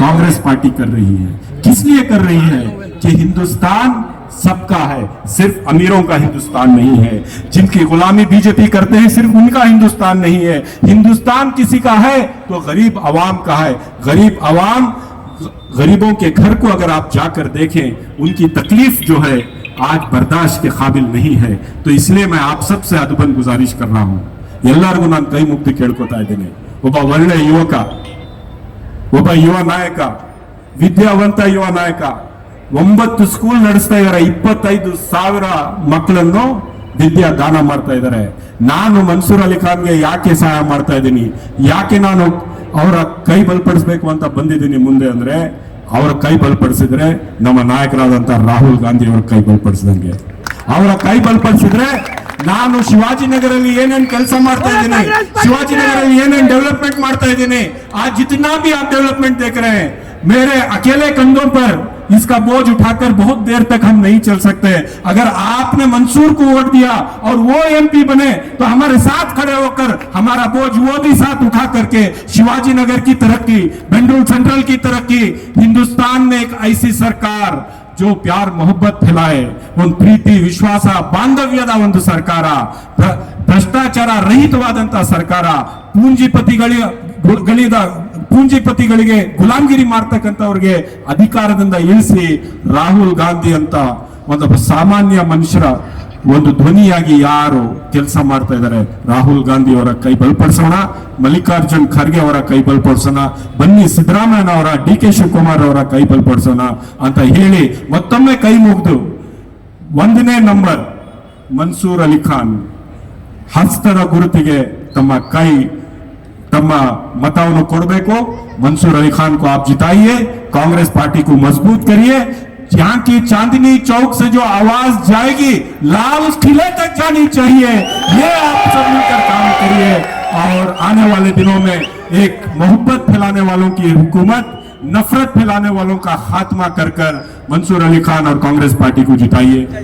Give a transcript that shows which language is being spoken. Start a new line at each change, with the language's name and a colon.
Hindi: Congress party कर रही है। किस लिए कर रही है? कि हिंदुस्तान सबका है, सिर्फ अमीरों का हिंदुस्तान नहीं है। जिनकी गुलामी बीजेपी करते हैं सिर्फ उनका हिंदुस्तान नहीं है। हिंदुस्तान किसी का है तो गरीब आवाम का है। गरीब आवाम, गरीबों के घर को अगर आप जाकर देखें, उनकी तकलीफ जो है आज बर्दाश्त के काबिल नहीं है। तो इसलिए मैं आप सबसे अदबन गुजारिश कर रहा हूं,
Kannada: ಎಲ್ಲರಿಗೂ ನಾನು ಕೈ ಮುಗ್ದು ಕೇಳ್ಕೊತಾ ಇದ್ದೀನಿ, ಒಬ್ಬ ಒಳ್ಳೆ ಯುವಕ, ಒಬ್ಬ ಯುವ ನಾಯಕ, ವಿದ್ಯಾವಂತ ಯುವ ನಾಯಕ, 9 ಸ್ಕೂಲ್ ನಡೆಸ್ತಾ ಇದ್ದಾರೆ, 25,000 ಮಕ್ಕಳನ್ನು ವಿದ್ಯಾ ದಾನ ಮಾಡ್ತಾ ಇದ್ದಾರೆ. ನಾನು ಮನ್ಸೂರ್ ಅಲಿ ಖಾನ್ಗೆ ಯಾಕೆ ಸಹಾಯ ಮಾಡ್ತಾ ಇದ್ದೀನಿ, ಯಾಕೆ ನಾನು ಅವರ ಕೈ ಬಲಪಡಿಸಬೇಕು ಅಂತ ಬಂದಿದ್ದೀನಿ ಮುಂದೆ ಅಂದ್ರೆ, ಅವರ ಕೈ ಬಲಪಡಿಸಿದ್ರೆ ನಮ್ಮ ನಾಯಕರಾದಂತ ರಾಹುಲ್ ಗಾಂಧಿ ಅವರ ಕೈ ಬಲಪಡಿಸಿದಂಗೆ. ಅವರ ಕೈ ಬಲಪಡಿಸಿದ್ರೆ ನಾನು ಶಿವಾಜಿನಗರಲ್ಲಿ ಏನೇನ್ ಕೆಲಸ ಮಾಡ್ತಾ ಇದ್ದೀನಿ,
Hindi: ಶಿವಾಜಿನಗರಲ್ಲಿ ಏನೇನ್ डेवलपमेंट ಮಾಡ್ತಾ ಇದ್ದೀನಿ, आज जितना भी आप डेवलपमेंट देख रहे हैं मेरे अकेले कंधों पर इसका बोझ उठाकर बहुत देर तक हम नहीं चल सकते। अगर आपने मंसूर को वोट दिया और वो एमपी बने तो हमारे साथ खड़े होकर हमारा बोझ वो भी साथ उठा करके शिवाजी नगर की तरक्की, बेंडूल सेंट्रल की तरक्की, हिंदुस्तान में एक ऐसी सरकार जो प्यार मोहब्बत फैलाए, उन प्रीति विश्वास बांधव्यದ
Kannada: ಒಂದು ಸರ್ಕಾರ, ಭ್ರಷ್ಟಾಚಾರ ರಹಿತವಾದಂತ ಸರ್ಕಾರ, ಪೂಂಜಿಪತಿಗಳಿದ ಪೂಂಜಿಪತಿಗಳಿಗೆ ಗುಲಾಮಗಿರಿ ಮಾಡ್ತಕ್ಕಂಥವ್ರಿಗೆ ಅಧಿಕಾರದಿಂದ ಇಳಿಸಿ ರಾಹುಲ್ ಗಾಂಧಿ ಅಂತ ಒಂದು ಸಾಮಾನ್ಯ ಮನುಷ್ಯರ ಒಂದು ಧ್ವನಿಯಾಗಿ ಯಾರು ಕೆಲಸ ಮಾಡ್ತಾ ಇದ್ದಾರೆ, ರಾಹುಲ್ ಗಾಂಧಿ ಅವರ ಕೈ ಬಲಪಡಿಸೋಣ, ಮಲ್ಲಿಕಾರ್ಜುನ್ ಖರ್ಗೆ ಅವರ ಕೈ ಬಲಪಡಿಸೋಣ, ಬನ್ನಿ ಸಿದ್ದರಾಮಯ್ಯ ಅವರ, ಡಿ ಕೆ ಶಿವಕುಮಾರ್ ಅವರ ಕೈ ಬಲಪಡಿಸೋಣ ಅಂತ ಹೇಳಿ ಮತ್ತೊಮ್ಮೆ ಕೈ ಮುಗಿದು 1ನೇ ನಂಬರ್ ಮನ್ಸೂರ್ ಅಲಿ ಖಾನ್ ಹಸ್ತದ ಗುರುತಿಗೆ तम मतों ಕೊಡಬೇಕು।
Hindi: मंसूर अली खान को आप जिताइए, कांग्रेस पार्टी को मजबूत करिए। यहाँ की चांदनी चौक से जो आवाज जाएगी लाल किले तक जानी चाहिए। ये आप सब मिलकर काम करिए और आने वाले दिनों में एक मोहब्बत फैलाने वालों की हुकूमत, नफरत फैलाने वालों का खात्मा कर मंसूर अली खान और कांग्रेस पार्टी को जिताइए।